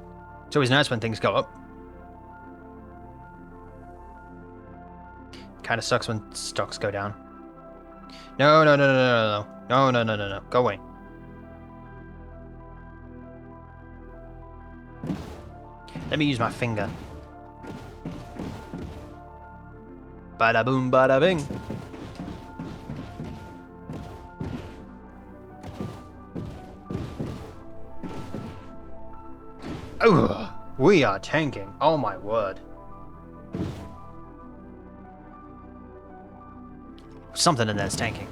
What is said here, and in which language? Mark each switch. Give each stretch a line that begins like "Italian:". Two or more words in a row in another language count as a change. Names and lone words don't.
English: It's always nice when things go up. Kind of sucks when stocks go down. No, no, no, no, no, no, no, no, no, no, no. Go away. Let me use my finger. Bada boom, bada bing. Oh, we are tanking. Oh my word. Something in there's tanking.